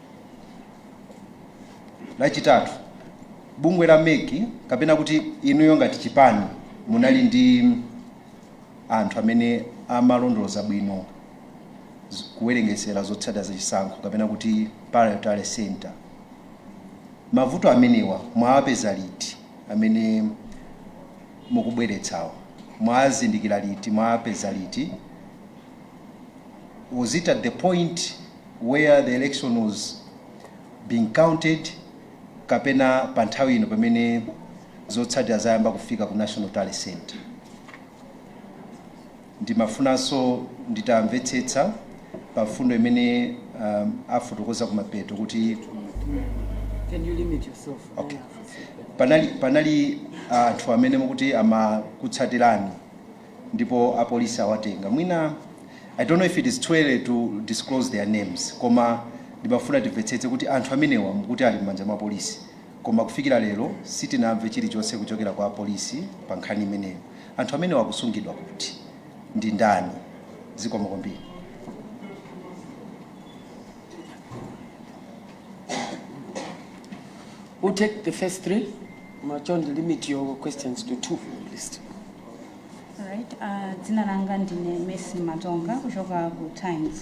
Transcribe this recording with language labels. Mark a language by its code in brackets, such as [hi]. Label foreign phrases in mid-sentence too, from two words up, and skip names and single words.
[ny] Lachitatu, bungwe la MEC kapena kuti inuyo ngati chipani munali ndi anthu amene amalondoloza bwino kuwerengesera zotsatira za chisankho kapena kuti Electoral Center. Mavuto amenewa mwapeza liti amene mukubweretsawo? Mwazindikira liti, mwapeza liti? [en] Was it at the point where the election was being counted [ny] kapena pa nthawi ino pamene zotsatira zayamba kufika ku [en] National Tally Center? [ny] Ndimafunanso nditamvetsetsa pa fundo imene afotokoza kumapeto kuti [en] can you limit yourself? Okay. [ny] Panali anthu amene mukuti amakutsatirani ndipo apolisi awatenga. Mwina [en] I don't know if it is too early to disclose their names, [ny] koma ndimafuna timvetsetse kuti anthu amenewa mukuti ali m'manja mwa polisi koma kufikira lero sitinamve chilichonse kuchokera kwa polisi pa nkhani imeneyo. Anthu amenewa akusungidwa kuti ndi ndani? Zikomo kwambiri. [en] We'll take the first three. John, limit your questions to 2, please. All right. [ny] Dzina langa ndine Messi Matonga kuchoka ku Times.